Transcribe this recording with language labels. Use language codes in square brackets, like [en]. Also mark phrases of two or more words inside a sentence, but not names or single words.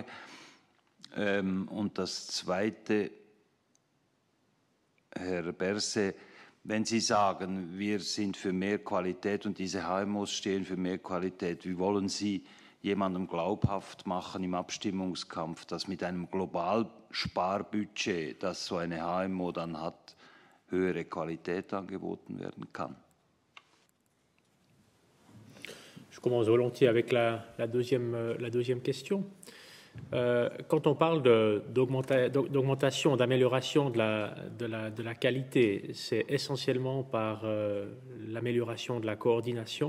[de] Und das Zweite, Herr Berse, wenn Sie sagen, wir sind für mehr Qualität und diese HMOs stehen für mehr Qualität, wie wollen Sie jemandem glaubhaft machen im Abstimmungskampf, dass mit einem Globalsparbudget, das so eine HMO dann hat, höhere Qualität angeboten werden kann? [fr] Je commence volontiers avec la deuxième question. Quand on parle d'augmentation, d'amélioration de la qualité, c'est essentiellement par l'amélioration de la coordination.